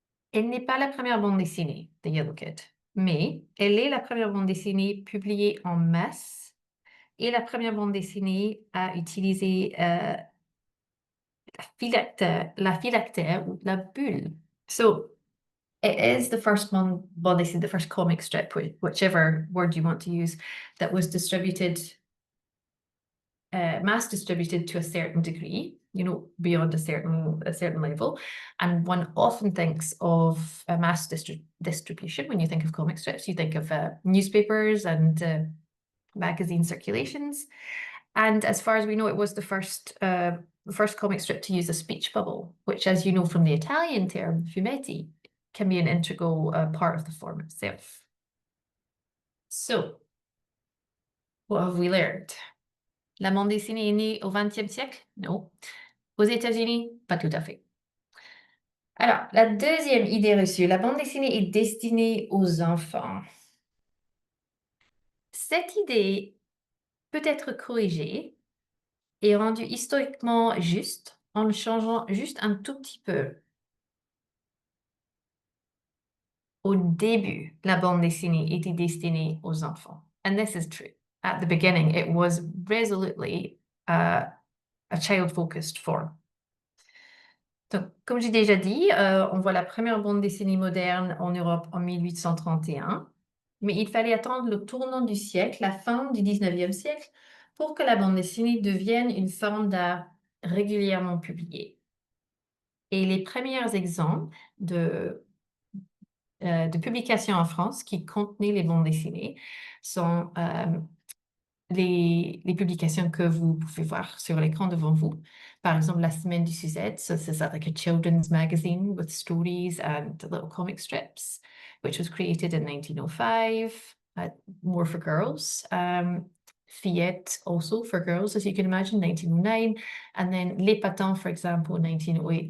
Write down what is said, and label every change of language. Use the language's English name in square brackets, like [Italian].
[French] Elle n'est pas la première bande dessinée, The Yellow Kid, mais elle est la première bande dessinée publiée en masse et la première bande dessinée à utiliser la phylactère ou la bulle. [English] So it is the first one, well, they say the first comic strip, whichever word you want to use, that was distributed, mass distributed to a certain degree, you know, beyond a certain level. And one often thinks of a mass distribution when you think of comic strips. You think of newspapers and magazine circulations. And as far as we know, it was the first comic strip to use a speech bubble, which, as you know from the Italian term fumetti, can be an integral part of the form itself. So, what have we learned? [French] La bande dessinée est née au XXe siècle? Non. Aux États-Unis? Pas tout à fait. Alors, la deuxième idée reçue, la bande dessinée est destinée aux enfants. Cette idée peut être corrigée et rendue historiquement juste en le changeant juste un tout petit peu. Au début, la bande dessinée était destinée aux enfants. [English] And this is true. At the beginning, it was resolutely a child-focused form. [French] Donc, comme j'ai déjà dit, on voit la première bande dessinée moderne en Europe en 1831, mais il fallait attendre le tournant du siècle, la fin du 19e siècle, pour que la bande dessinée devienne une forme d'art régulièrement publiée. Et les premiers exemples de publications en France qui contenaient les bandes dessinées sont les publications que vous pouvez voir sur l'écran devant vous. Par exemple, [English] la semaine du Suzette, so this is like a children's magazine with stories and little comic strips, which was created in 1905, more for girls. Fillette also for girls, as you can imagine, 1909. And then Les Patins, for example, 1908.